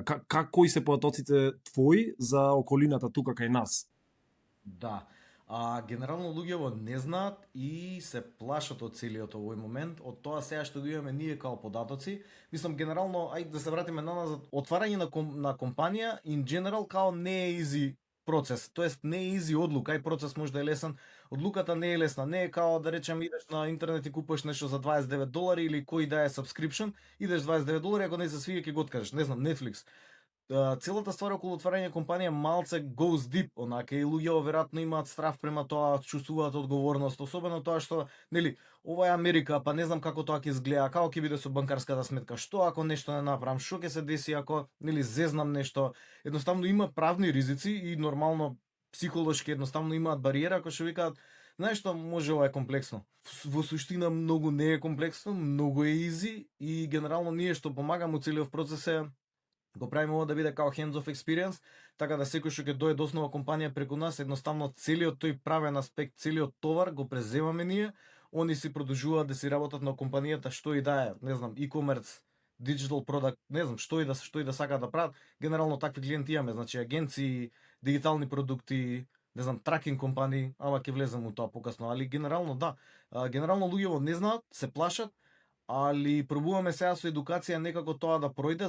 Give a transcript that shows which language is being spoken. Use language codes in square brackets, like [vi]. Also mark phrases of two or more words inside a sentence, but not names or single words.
[mk] Кои се податоците твои за околината тука кај нас? Да. Генерално луѓето не знаат и се плашат од целиот овој момент, од тоа сега што го имаме ние као податоци. Мислам, генерално, ајде да се вратиме назад, отварање на компанија, [en] in general, [mk] као не е easy процес, тоест не е easy одлука, ај процес може да е лесен, одлуката не е лесна, не е као да речем идеш на интернет и купуваш нешто за $29 или кој да е subscription, идеш $29, ако не се свиѓа ќе го откажеш, не знам, Netflix. Целата ствар околу отварање компанија малце [en] goes deep, [mk] онака и луѓето веројатно имаат страв према тоа, чувствуваат одговорност, особено тоа што, нели, ова е Америка, па не знам како тоа ќе изгледа, како ќе биде со банкарската сметка, што ако нешто не направам, што ќе се деси ако, нели, зезнам нешто. Едноставно има правни ризици и нормално психолошки едноставно имаат бариера кои што викаат, знаеш што, може ова е комплексно. Во суштина многу не е комплексно, многу е easy и генерално ние што помагаме у целиот процес е го правиме ова да биде као [en] hands of experience, [mk] така да секој што ќе дое до основа компанија преку нас, едноставно целиот тој правен аспект, целиот товар го преземаме ние, они си продолжуваат да си работат на компанијата што и да е, не знам, [en] e-commerce, digital product, [mk] не знам, што и да сакаат да прават. Генерално такви клиенти имаме, значи агенции, дигитални продукти, не знам, тракинг компании, ама ќе влезам у тоа покасно, али генерално да. Генерално луѓето не знаат, се плашат, али пробуваме сега со едукација некако тоа да пројде.